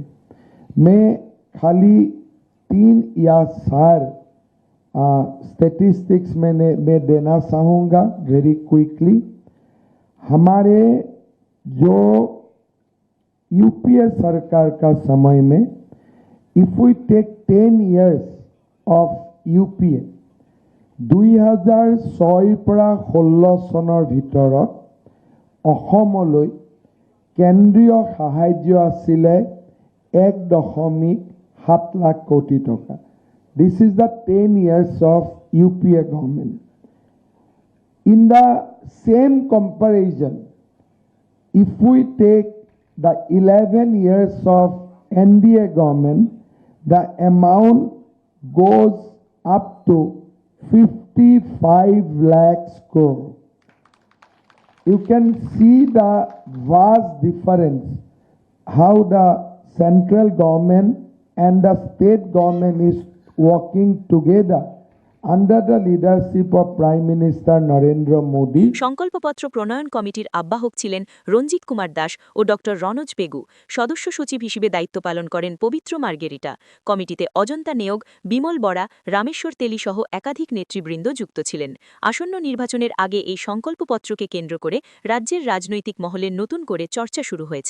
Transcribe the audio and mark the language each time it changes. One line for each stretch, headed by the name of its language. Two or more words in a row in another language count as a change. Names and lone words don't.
Hindi: मैं खाली 3 या 4 स्टैटिस्टिक्स मैं देना चाहूँगा
English: very quickly.
Hindi: हमारे जो यूपीए सरकार का समय में
English: if we take 10 years of UPA
Assamese: 2006 পৰা 16 চনৰ ভিতৰত অসমলৈ কেন্দ্ৰীয় সাহায্য আছিলে 1.7 লাখ কোটি টকা।
English: This is the 10 years of UPA government. In the same comparison, if we take the 11 years of NDA government, the amount goes up to 55 lakhs crore. You can see the vast difference, how the central government and the state government is working together under the leadership of Prime Minister Narendra Modi.
Bangla: সংকল্পপত্র প্রণয়ন কমিটির আহ্বায়ক ছিলেন রঞ্জিত কুমার দাস ও ড রনজ পেগু। সদস্য সচিব হিসেবে দায়িত্ব পালন করেন পবিত্র মার্গেরিটা। কমিটিতে অজন্তা নেওগ, বিমল বরা, রামেশ্বর তেলি সহ একাধিক নেতৃবৃন্দ যুক্ত ছিলেন। আসন্ন নির্বাচনের আগে এই সংকল্পপত্রকে কেন্দ্র করে রাজ্যের রাজনৈতিক মহলে নতুন করে চর্চা শুরু হয়েছে।